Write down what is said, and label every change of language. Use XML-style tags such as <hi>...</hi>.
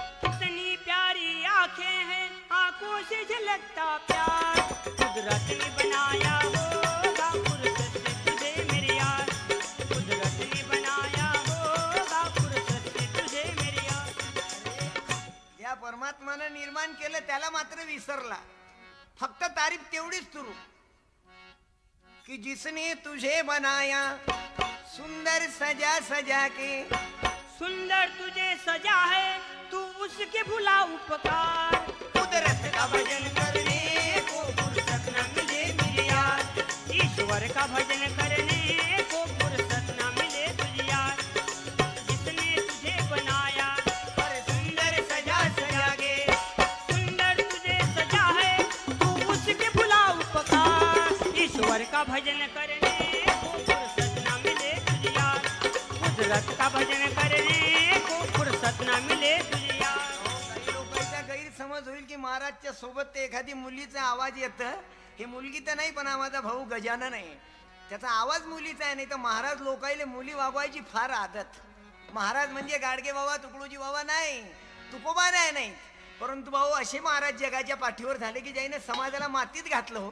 <hi>कितनी प्यारी आंखें हैं आंखों से झलकता प्यार कुदरत ने बनाया होगा फुर्सत से तुझे मेरी यार कुदरत ने बनाया होगा फुर्सत से तुझे मेरी यार.</hi> <mr>या परमात्मानं निर्माण केलं त्याला मात्र विसरला. फक्त तारीफ तेवढीच सुरू कि</mr> <hi>जिसने तुझे बनाया सुंदर सजा सजा के. सुंदर तुझे सजा है तू उसके भुला उपकार कुदरत का भजन करने को फुर्सत न मिले मेरी यार ईश्वर का भजन करने को फुर्सत न मिले तुझे यार जिसने तुझे बनाया और सुंदर सजा सजा के. सुंदर तुझे सजा है तू उसके भुला उपकार ईश्वर का भजन करने को फुर्सत न मिले तुझे यार कुदरत का भजन करने को फुर्सत न मिले तुझे यार.</hi> <mr>काही लोकांचा गैरसमज होईल की महाराजच्या सोबत ते एखादी मुलीचा आवाज येतं. ही मुलगी तर नाही, पण हा माझा भाऊ गजानन आहे, त्याचा आवाज मुलीचा आहे. नाही तर महाराज लोकायले मुली वागवायची फार आदत. महाराज म्हणजे गाडगे बाबा तुकडोजी बाबा नाही, तुकोबा नाही, परंतु भाऊ असे महाराज जगाच्या पाठीवर झाले की ज्याने समाजाला मातीत घातलं.</mr>